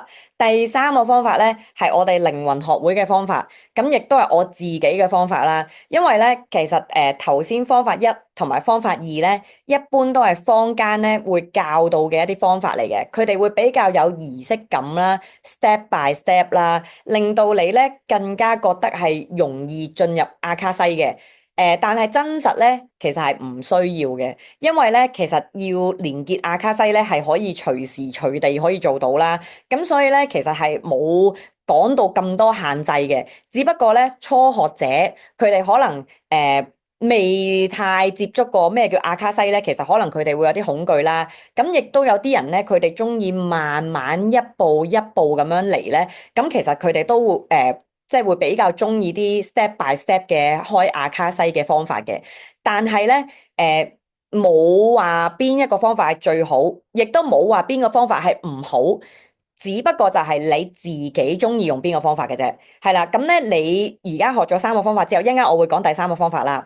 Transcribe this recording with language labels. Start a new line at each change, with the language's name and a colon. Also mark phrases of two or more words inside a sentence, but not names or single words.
Cantonese: 第三個方法咧係我哋靈魂學會嘅方法，咁亦都係我自己嘅方法啦。因為咧，其實頭先方法一同埋方法二咧，一般都係坊間咧會教導嘅一啲方法嚟嘅，佢哋會比較有儀式感啦 ，
English: step by step
Cantonese: 啦，令到你咧更加覺得係容易進入阿卡西嘅。但係真實咧，其實係唔需要嘅。因為咧，其實要連結阿卡西咧，係可以隨時隨地可以做到啦。咁所以咧，其實係冇講到咁多限制嘅。只不過咧，初學者佢哋可能未太接觸過咩叫阿卡西咧，其實可能佢哋會有啲恐懼啦。咁亦都有啲人咧，佢哋中意慢慢一步一步咁樣嚟咧。咁其實佢哋都會即係會比較中意啲
English: step by step
Cantonese: 嘅開阿卡西嘅方法嘅。但係咧，冇話邊一個方法係最好，亦都冇話邊個方法係唔好，只不過就係你自己中意用邊個方法嘅啫。係啦，咁咧你而家學咗三個方法之後，一陣間我會講第三個方法啦。